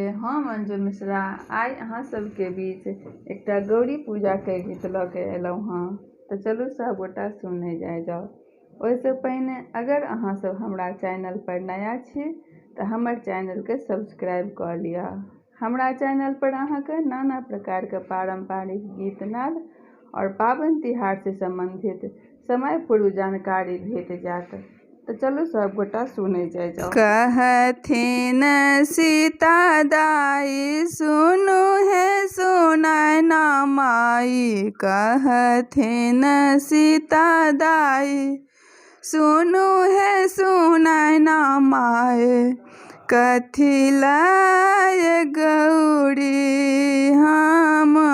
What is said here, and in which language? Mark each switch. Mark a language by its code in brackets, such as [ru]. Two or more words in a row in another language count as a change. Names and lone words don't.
[mai] हम अंजू मिश्रा आइ अहाँ सबके बीच एकटा गौरी पूजा के गीत लऽ के एलहुँ हँ, तो चलू सब गोटा सुने जाओ। ओहिसे पहिने अगर अहाँ सब हमरा चैनल पर नया छी तो हमर चैनल के सब्सक्राइब कर लिया। हमरा चैनल पर अहाँके नाना प्रकार के पारंपरिक गीत नाद और पाबनि तिहार से संबंधित समय पूर्व जानकारी भेट जात। तो चलो सब गोटा सुने जाओ। कहथिन सीता दाई सुनु है सुनाय ना माई, कहथिन सीता दाई सुनु है सुनाय ना माए, कथी लाय गौरी हम